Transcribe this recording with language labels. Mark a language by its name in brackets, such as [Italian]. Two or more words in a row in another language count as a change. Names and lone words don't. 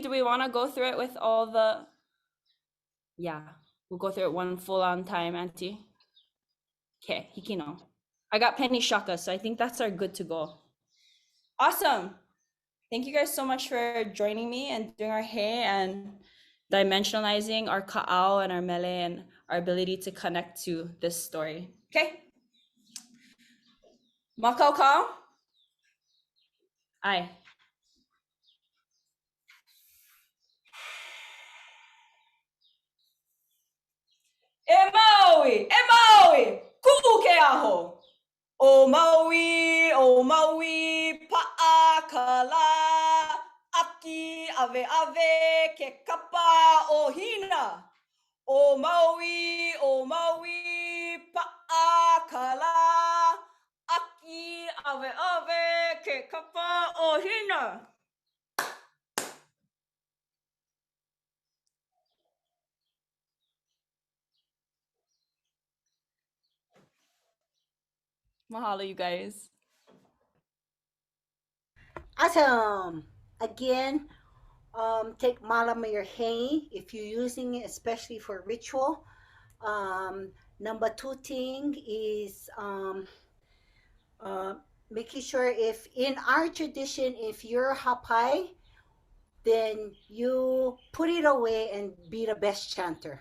[English] Do we want to go through it with all the? Yeah, we'll go through it one full on time, Auntie. Okay, hikino. I got penny shaka, so I think that's our good to go. Awesome. Thank you guys so much for joining me and doing our hay and dimensionalizing our kaʻao and our mele and our ability to connect to this story. [Hawaiian] Okay. Makau kau. Aye. E Maui, ku'u ke aho. O Maui, pa'akala, aki, ave, ke kapa o Hina. O Maui, pa'akala, aki, ave, ke kapa o Hina. [English] Mahalo, you guys. Awesome. Again, take malama your hay if you're using it, especially for ritual. Number 2 thing is making sure if in our tradition, if you're hapai, then you put it away and be the best chanter.